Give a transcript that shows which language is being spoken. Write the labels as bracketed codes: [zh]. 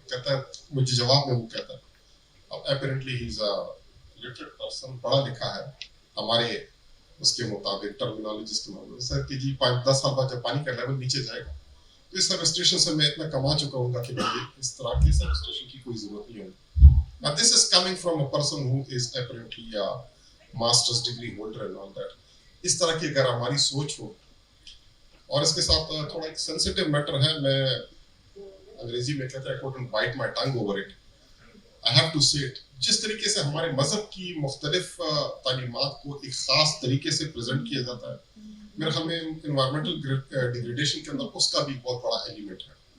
[hi] कहता है मुझे जवाब में वो कहता है अब [en] apparently he is a literate person, [hi] पढ़ा लिखा है हमारे उसके मुताबिक टर्मिनोलॉजीज के मामले सर कि जी 5-10 साल बाद जब पानी का लेवल नीचे जाएगा तो इस सबस्टेशन से मैं इतना कमा चुका हूँ कि मुझे इस तरह के सबस्टेशन की कोई जरूरत नहीं होगी। [en] Now this is coming from a person who is apparently a master's degree holder and all that. [hi] इस तरह की अगर हमारी सोच हो और इसके साथ थोड़ा एक सेंसिटिव मैटर है, मैं अंग्रेजी में कहते हैं [en] I couldn't bite my tongue over it. I have to say it. [hi] जिस तरीके से हमारे मजहब की मुख्तलिफ तालीमात को एक खास तरीके से प्रेजेंट किया जाता है, मेरे ख्याल में एनवायरमेंटल डिग्रेडेशन के अंदर उसका भी बहुत बड़ा एलिमेंट है।